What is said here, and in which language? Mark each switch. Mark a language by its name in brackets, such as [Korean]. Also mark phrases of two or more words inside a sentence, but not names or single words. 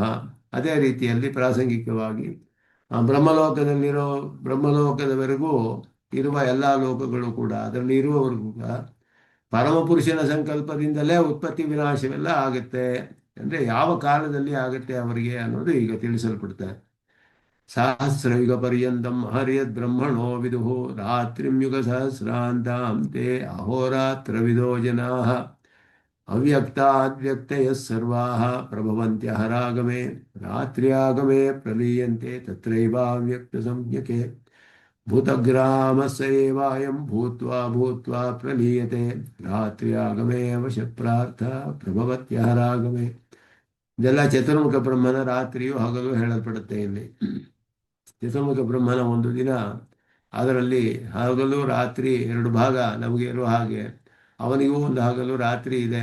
[Kannada] ಅದೇ ರೀತಿಯಲ್ಲಿ ಪ್ರಾಸಂಗಿಕವಾಗಿ ಬ್ರಹ್ಮಲೋಕದವರೆಗೂ ಇರುವ ಎಲ್ಲ ಲೋಕಗಳು ಕೂಡ, ಅದರಲ್ಲಿ ಇರುವವರೆಗೂ ಕೂಡ ಪರಮಪುರುಷನ ಸಂಕಲ್ಪದಿಂದಲೇ ಉತ್ಪತ್ತಿ ವಿನಾಶವೆಲ್ಲ ಆಗುತ್ತೆ. ಅಂದರೆ ಯಾವ ಕಾಲದಲ್ಲಿ ಆಗುತ್ತೆ ಅವರಿಗೆ ಅನ್ನೋದು ಈಗ ತಿಳಿಸಲ್ಪಡ್ತಾರೆ. [Sanskrit] ಸಹಸ್ರಯುಗ ಪರ್ಯಂತಂ ಹರಿಯದ್ ಬ್ರಹ್ಮಣೋ ವಿದುಹು ರಾತ್ರಿಂ ಯುಗ ಸಹಸ್ರಾಂತಾಂ ತೇ ಅಹೋರಾತ್ರ ವಿದೋ ಜನಾ ಅವ್ಯಕ್ತಾದ್ವ್ಯಕ್ತಯ ಸರ್ವಾಃ ಪ್ರಭವಂತ್ಯಹರಾಗಮೆ ರಾತ್ರ್ಯಾಗಮೆ ಪ್ರಲೀಯಂತೆ ತತ್ರೈವಾವ್ಯಕ್ತ ಸಂಜ್ಞಕೆ ಭೂತಗ್ರಾಮಸ್ಯೇವಾಯಂ ಭೂತ್ವಾ ಭೂತ್ವಾ ಪ್ರಲೀಯತೆ ರಾತ್ರ್ಯಾಗಮೆ ಅವಶ್ಯಪ್ರಾರ್ಥ ಪ್ರಭವತ್ಯಹರಾಗಮೆ. [Kannada] ಇದೆಲ್ಲ ಚತುರ್ಮುಖ ಬ್ರಹ್ಮನ ರಾತ್ರಿಯು ಹಗಲು ಹೇಳಲ್ಪಡುತ್ತೆ. ಇಲ್ಲಿ ಚತುರ್ಮುಖ ಬ್ರಹ್ಮನ ಒಂದು ದಿನ, ಅದರಲ್ಲಿ ಹಗಲು ರಾತ್ರಿ ಎರಡು ಭಾಗ ನಮಗೆ ಇರುವ ಹಾಗೆ ಅವನಿಗೂ ಒಂದು ಹಗಲು ರಾತ್ರಿ ಇದೆ.